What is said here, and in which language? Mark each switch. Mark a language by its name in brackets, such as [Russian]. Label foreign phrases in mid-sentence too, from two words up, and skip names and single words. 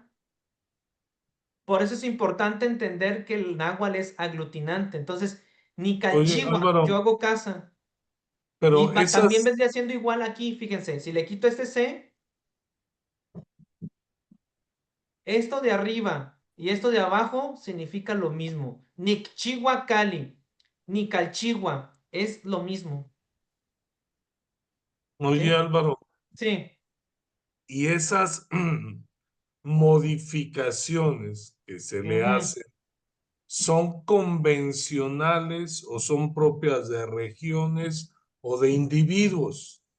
[Spanish] Por eso es importante entender que el náhuatl es aglutinante. Entonces, ni Oye, calchigua, yo Álvaro, hago casa. Y pero también esas, vendría siendo igual aquí, fíjense, si le quito este C, esto de arriba y esto de abajo significa lo mismo. [Nahuatl languages] Ni chigua cali, ni calchigua, [Spanish] es lo mismo. oye, ¿Sí? Álvaro, Sí. y esas modificaciones que se le Ujú. hacen, ¿son convencionales o son propias de regiones o de individuos?